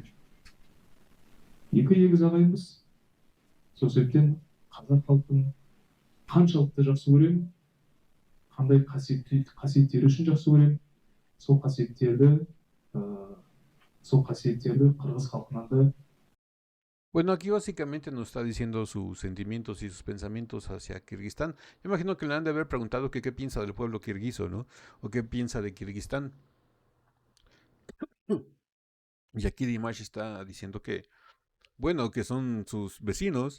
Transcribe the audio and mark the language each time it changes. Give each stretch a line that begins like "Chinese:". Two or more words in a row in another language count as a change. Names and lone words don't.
Kazakh: Екі егіз ағайынбыз. Сол себептен қазақ халқын қаншалықты жақсы көремін, қандай қасиеттері үшін жақсы көремін, сол қасиеттерді қырғыз халқынан да.
Spanish: Bueno, aquí básicamente nos está diciendo sus sentimientos y sus pensamientos hacia Kirguistán. Yo imagino que le han de haber preguntado que qué piensa del pueblo kirguizo, ¿no? O qué piensa de Kirguistán. Y aquí Dimash está diciendo que, bueno, que son sus vecinos.